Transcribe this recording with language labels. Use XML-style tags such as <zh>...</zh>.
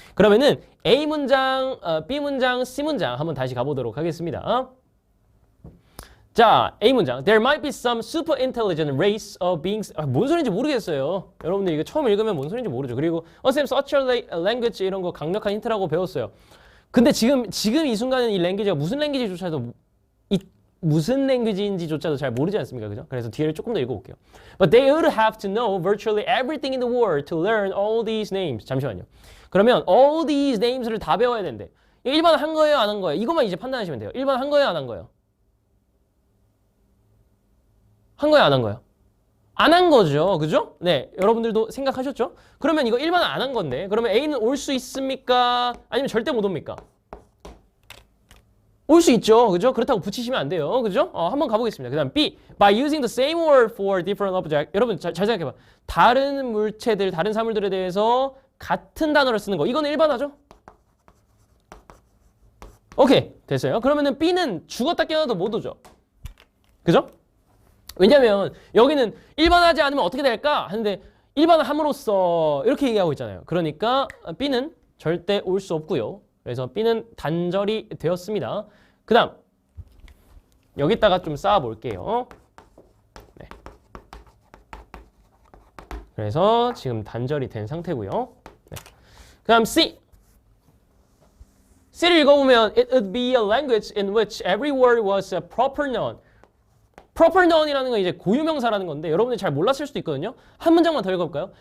<ko>그러면은 A 문장, B 문장, C 문장 한번 다시 가보도록 하겠습니다. 자, A 문장.</ko> <en>There might be some super intelligent race of beings.</en> <ko>뭔 소리인지 모르겠어요. 여러분들 이거 처음 읽으면 뭔 소리인지 모르죠. 그리고 쌤</ko> <en>such a language</en> <ko>이런 거 강력한 힌트라고 배웠어요. 근데 지금 이 순간은 이 랭귀지가 무슨 랭귀지조차도 무슨 랭귀지인지조차도 잘 모르지 않습니까? 그죠? 그래서 뒤를 조금 더 읽어볼게요.</ko> <en>But they would have to know virtually everything in the world to learn all these names.</en> <ko>잠시만요. 그러면</ko> <en>all these names</en> <ko>를 다 배워야 된대. 일반 한 거예요, 안 한 거예요? 이것만 이제 판단하시면 돼요. 일반 한 거예요, 안 한 거예요? 한 거예요, 안 한 거예요? 안 한 거죠. 그죠? 네. 여러분들도 생각하셨죠? 그러면 이거 일반은 안 한 건데. 그러면 A는 올 수 있습니까? 아니면 절대 못 옵니까? 올 수 있죠. 그죠? 그렇다고 붙이시면 안 돼요. 그죠? 한번 가보겠습니다. 그 다음 B.</ko> <en>By using the same word for different object.</en> <ko>여러분 잘 생각해봐. 다른 물체들, 다른 사물들에 대해서 같은 단어를 쓰는 거. 이거는 일반화죠? 오케이. 됐어요. 그러면은 B는 죽었다 깨어나도 못 오죠. 그죠? 왜냐면 여기는 일반화하지 않으면 어떻게 될까? 하는데 일반화함으로써 이렇게 얘기하고 있잖아요. 그러니까 B는 절대 올 수 없고요. 그래서 B는 단절이 되었습니다. 그 다음 여기다가 좀 쌓아볼게요. 네. 그래서 지금 단절이 된 상태고요. 네. 그 다음 C. C를 읽어보면</ko> <en>It would be a language in which every word was a proper noun.</en> <ko>proper noun이라는 건 이제 고유명사라는 건데 여러분들이 잘 몰랐을 수도 있거든요. 한 문장만 더 읽어볼까요?</ko>